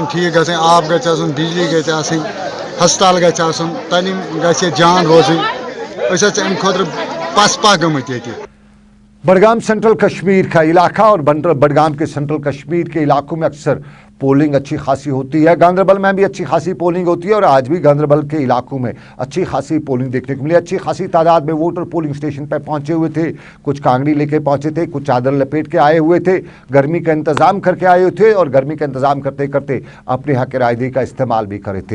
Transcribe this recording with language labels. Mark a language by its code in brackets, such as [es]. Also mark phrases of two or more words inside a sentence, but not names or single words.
[ks] ठीक गसन, आब गसन, बिजली गसन, हस्पताल गसन, तालीम गसे जान रोजन। अम खुद पसपा गमत ये। [hi] बडगाम सेंट्रल कश्मीर का इलाका और बडगाम के सेंट्रल कश्मीर के इलाकों में अक्सर पोलिंग अच्छी खासी होती है। गांदरबल में भी अच्छी खासी पोलिंग होती है और आज भी गांदरबल के इलाकों में अच्छी खासी पोलिंग देखने को मिली। अच्छी खासी तादाद में वोटर पोलिंग स्टेशन पर पहुंचे हुए थे, कुछ कांगड़ी लेके पहुंचे थे, कुछ चादर लपेट के आए हुए थे, गर्मी का इंतजाम करके आए हुए थे और गर्मी का इंतजाम करते करते अपने हक रायदही का इस्तेमाल भी करे थे।